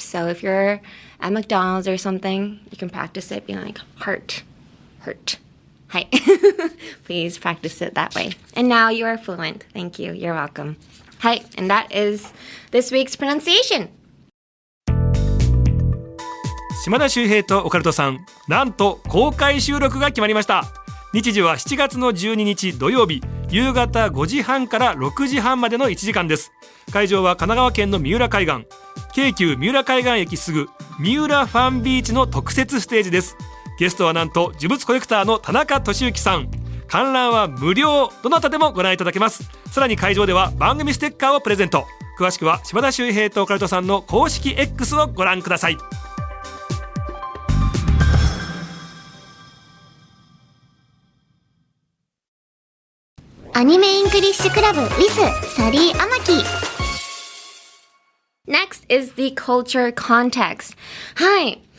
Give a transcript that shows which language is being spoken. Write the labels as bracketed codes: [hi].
[en] So if you're at McDonald's or something, you can practice it being like heart, hurt. Hi. Please practice it that way. And now you are fluent. Thank you. You're welcome. Hi. And that is this week's pronunciation. [ja] 島田秀平とオカルトさん、なんと公開収録が決まりました。日時は7月の12日土曜日、夕方5時半から6時半までの1時間です。会場は神奈川県の三浦海岸、京急三浦海岸駅すぐ三浦ファンビーチの特設ステージです。ゲストはなんと呪物コレクターの田中俊之さん。観覧は無料、どなたでもご覧いただけます。さらに会場では番組ステッカーをプレゼント。詳しくは島田秀平とオカルトさんの公式 X をご覧ください。 [en] アニメイングリッシュクラブ with サリー・アマキ。 Next is the culture context. Hi.